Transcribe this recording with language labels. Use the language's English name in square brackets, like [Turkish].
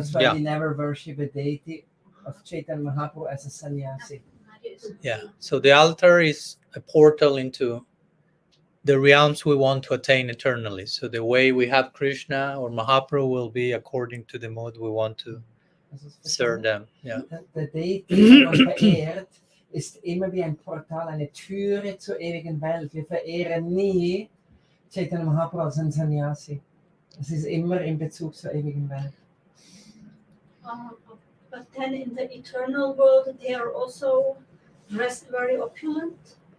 [English] That's why we never worship a deity of Chaitanya Mahaprabhu as a sannyasi. Yeah. So the altar is a portal into the realms we want to attain eternally. So the way we have Krishna or Mahaprabhu will be according to the mode we want to serve them. Yeah. [German] Der Deity, die man verehrt, ist immer wie ein Portal, eine Türe zur ewigen Welt. Wir verehren nie Chaitanya Mahaprabhu als ein Sannyasi. Es ist immer in Bezug zur ewigen Welt. [English] But then in the eternal world, they are also dressed very opulent.